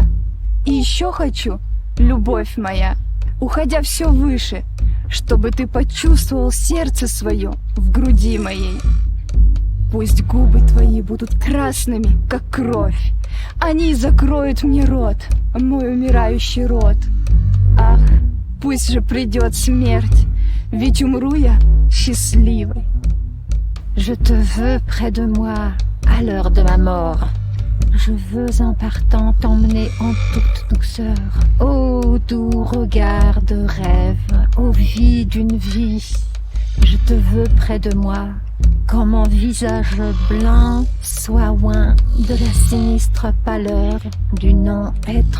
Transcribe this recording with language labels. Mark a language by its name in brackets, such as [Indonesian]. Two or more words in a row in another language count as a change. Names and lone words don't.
[Russian] И еще хочу, любовь моя, уходя все выше, чтобы ты почувствовал сердце свое в груди моей. Пусть губы твои будут красными, как кровь. Они закроют мне рот, мой умирающий рот. Ах, пусть же придет смерть, ведь умру я счастливой. [French] Je te veux près de moi à l'heure de ma mort. Je veux en partant t'emmener en toute douceur. Ô doux regard de rêve, ô vie d'une vie. Je te veux près de moi, quand mon visage blanc soit oint de la sinistre pâleur du non-être.